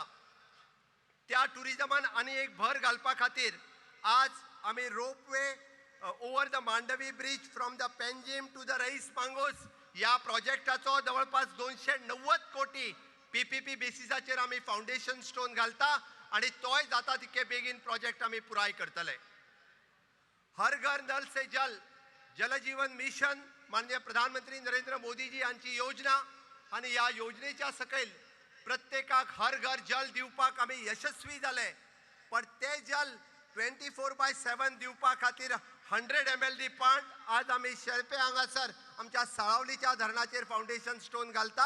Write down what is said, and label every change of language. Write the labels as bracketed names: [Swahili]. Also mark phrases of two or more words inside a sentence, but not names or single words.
[Konkani] त्या टुरिजमान आनी एक भर घालपा खातीर आज आमी [English] ropeway over the Mandovi bridge from the Panjim to the Reis Magos [Konkani] या प्रोजेक्टाचो जवळपास 290 कोटी PPP बेसिसाचेर आमी [English] foundation stone [Konkani] घालता आणि तोय जाता तितके बेगीन प्रोजेक्ट आमी पुराय करतले. [Hindi] हर घर नल से जल [Konkani] जलजीवन मिशन माननीय प्रधानमंत्री नरेंद्र मोदीजी यांची योजना आणि या योजनेच्या सकयल प्रत्येकाक [Hindi] हर घर जल [Konkani] दिवपाक आमी यशस्वी जाले. पण ते जल 24/7 दिवपा खातीर 100 ml पांट आज आमी शेळपे हांगासर आमच्या साळावलीच्या धरणाचेर [English] foundation stone [Konkani] घालता.